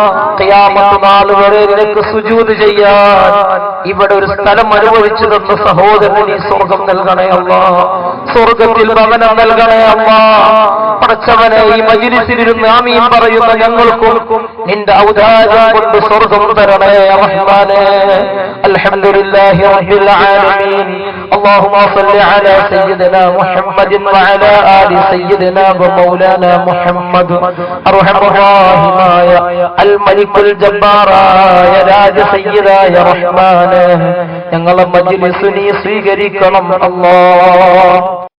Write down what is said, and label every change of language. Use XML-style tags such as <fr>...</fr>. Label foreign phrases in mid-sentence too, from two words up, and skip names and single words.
<ml>ഖിയാമത്ത് നാൾ വരെ നിനക്ക് സുജൂദ് ചെയ്യാൻ ഇവിടെ ഒരു സ്ഥലം അനുഭവിച്ചു തന്ന സഹോദരന് നീ സ്വർഗം നൽകണേ അല്ലാഹ്. സ്വർഗത്തിൽ ഭവനം നൽകണേ അല്ലാഹ്. പടച്ചവനെ, ഈ മജ്‌ലിസിലിരുന്ന് ആമീൻ പറയുന്ന ഞങ്ങൾക്കും നിന്റെ ഔദാര്യം കൊണ്ട് സ്വർഗം തരണേ റഹ്മാനേ.</ml> <ar>الحمد لله رب العالمين. اللهم صل على سيدنا محمد وعلى آل سيدنا ومولانا محمد. أرحم الراحمين الملك الجبار يا راج سيدا يا رحمن.</ar> <ml>ഞങ്ങളെ മജ്‌ലിസ് നീ സ്വീകരിക്കണം അല്ലാഹ്.</ml>